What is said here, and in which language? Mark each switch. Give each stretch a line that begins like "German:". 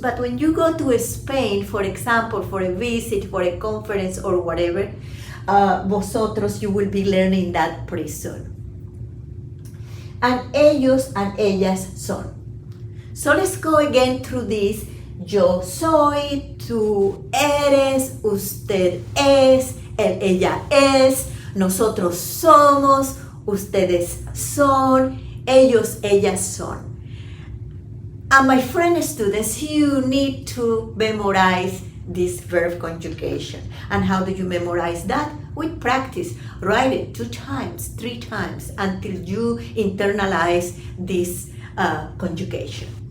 English: But when you go to Spain, for example, for a visit, for a conference or whatever, vosotros, you will be learning that pretty soon. And ellos and ellas son. So let's go again through this.
Spanish: Yo soy, tú eres, usted es, él, ella es, nosotros somos, ustedes son, ellos, ellas son.
English: And my friend students, you need to memorize this verb conjugation. And how do you memorize that? With practice. Write it 2 times, 3 times until you internalize this conjugation.